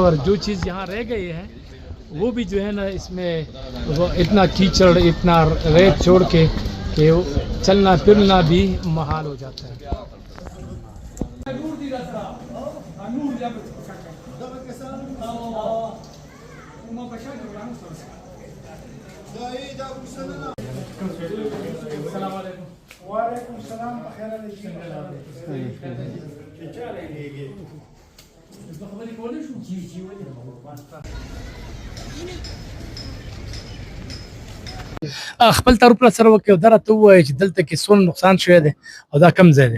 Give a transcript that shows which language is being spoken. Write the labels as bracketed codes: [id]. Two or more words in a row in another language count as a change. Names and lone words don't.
[ur] اور جو چیز یہاں رہ گئی ہے وہ بھی جو ہے نا اس میں وہ اتنا کیچڑ اتنا ریت چھوڑ کے کہ چلنا پھرنا بھی محال ہو جاتا ہے. [ar] السلام علیکم. وعلیکم السلام. بخیر علیکم. [ps] خپل طرف سره وکړو دا راته ووایي چې دلته کې څومره نقصان شوی دی او دا کم ځای دی.